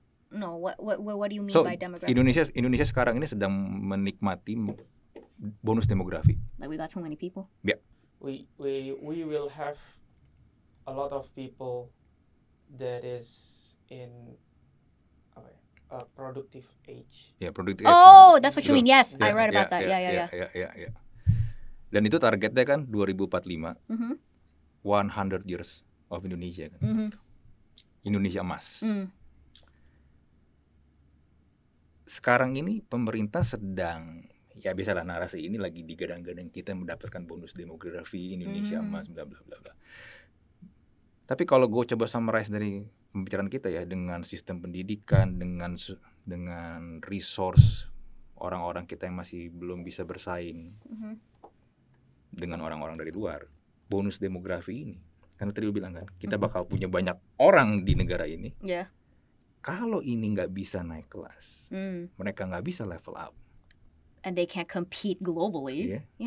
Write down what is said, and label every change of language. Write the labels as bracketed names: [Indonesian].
[English] No, what do you mean by demographic? [Indonesian] Indonesia sekarang ini sedang menikmati bonus demografi. [English] Like we got too many people. Yeah. We will have a lot of people that is in productive age. Ya, productive age. Oh, that's what you mean. Yes, I read about that. Yeah. [Indonesian] Dan itu targetnya kan 2045. [English] 100 years of Indonesia [Indonesian] kan. Indonesia emas. Sekarang ini pemerintah sedang, ya biasalah narasi ini lagi digadang-gadang, kita mendapatkan bonus demografi Indonesia emas, bla bla bla bla. Tapi kalau gue coba summarize dari pembicaraan kita ya, dengan sistem pendidikan, dengan resource orang-orang kita yang masih belum bisa bersaing dengan orang-orang dari luar, bonus demografi ini, kan tadi lu bilang kan, kita bakal punya banyak orang di negara ini. Kalau ini nggak bisa naik kelas, mereka nggak bisa level up, [English] and they can't compete globally.